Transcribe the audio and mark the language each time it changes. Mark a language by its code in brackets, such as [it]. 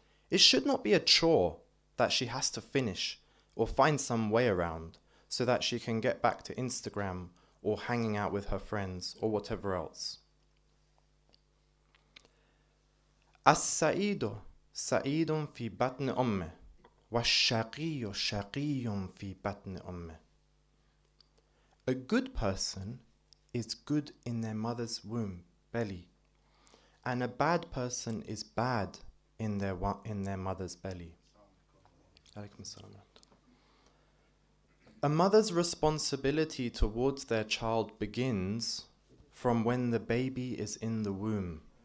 [en] It should not be a chore that she has to finish or find some way around so that she can get back to Instagram or hanging out with her friends or whatever else. As-sa'idu [ar] سعيد في بطن أمه والشقي شقي في بطن أمه. [en] A good person is good in their mother's womb, belly, and a bad person is bad in their mother's belly. [ar] Alaykum assalam. [en] A mother's responsibility towards their child begins from when the baby is in the womb.